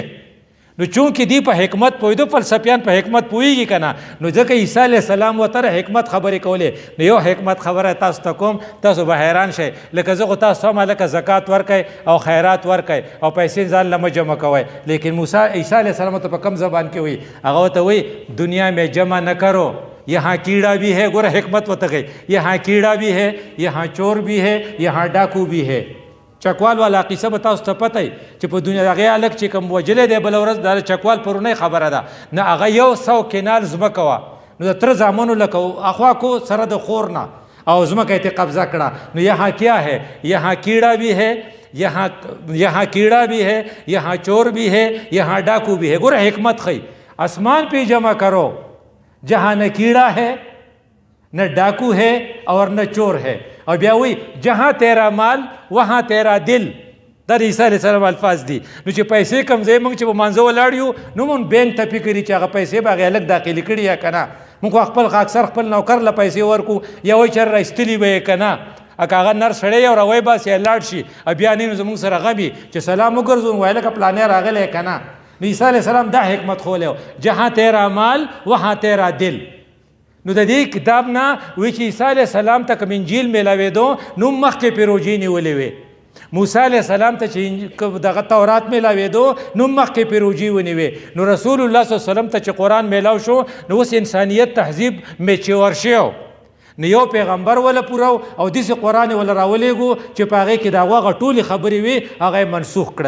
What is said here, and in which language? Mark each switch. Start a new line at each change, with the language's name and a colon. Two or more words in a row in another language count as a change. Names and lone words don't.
Pashto: نو چونکې دی په حکمت پوهېدو، فلسفیان په حکمت پوهېږي که نه، نو ځکه عیسی علیه السلام ورته حکمت خبرې کولې. نو یو حکمت خبره تاسو ته کوم، تاسو به حیران شئ. لکه زه خو تاسو ته هم هلکه زکات ورکئ او خیرات ورکئ او پیسې ځان له مه جمع کوئ، لیکن عیسی علیه السلام ته په کوم زبان کې وایي؟ هغه ورته وایي
Urdu: دنیا میں جمع نہ کرو، یہاں کیڑا بھی ہے.
Pashto: ګوره حکمت ورته کوي،
Urdu: یہاں کیڑا بھی ہے، یہاں چور بھی ہے، یہاں ډاکو بھی ہے.
Pashto: چکوال والا قصه به تاسو ته پته وي چې په دنیا هغې هلک چې کوم وجلی دی بله ورځ د چکوال پرونی خبره ده، نه هغه 100 کنال ځمکه وه، نو د تره زامنو لکه اخوا کو سره د خور نه او ځمکه یې قبضه کړه.
Urdu: نو یہاں کیا ہے؟ یہاں کیڑا بھی ہے، یہاں کیڑا بھی ہے، یہاں چور بھی ہے، یہاں ڈاکو بھی ہے.
Pashto: ګوره حکمت ښیي،
Urdu: آسمان پہ جمع کرو جہاں نہ کیڑا ہے نہ ڈاکو ہے اور نہ چور ہے. اور
Pashto: بیا وی
Urdu: جہاں تیرا مال وہاں تیرا دل.
Pashto: دا د عیسی علیه السلام الفاظ دي. نو چې پیسې کم ځای موږ چې په مانځه ولاړ یو نو مونږ بینک ته فکر چې هغه پیسې به هغې هلک داخلي کړي یا که نه، موږ خو خپل اکثر خپل نوکر له پیسې ورکو یا وایي چې رایستلي به یې که نه، که هغه نر سړی او روی باسي لاړ شي بیا نه زموږ سره غمي چې سلام وګرځو وایي لکه پلانې راغلی که نه. نو عیسی علیه السلام دا حکمت خولی و،
Urdu: جهاں تیرا مال وہاں تیرا دل.
Pashto: نو د دې کتاب نه وایي چې عیسی علیه السلام ته کوم انجیل میلاوېدو نو مخکې پرې روژې نیولې وې. موسی علیه السلام ته چې دغه تورات میلاوېدو نو مخکې پرې روژې ونیوې. نو رسول الله صلی الله علیه وسلم ته چې قرآن میلاو شو نو اوس انسانیت تهذیب میچور شو، نو یو پیغمبر ولا پوره او داسې قرآن ولا راولېږو چې په هغې کې د هغه ټولې خبرې وي هغه یې منسوخ کړل.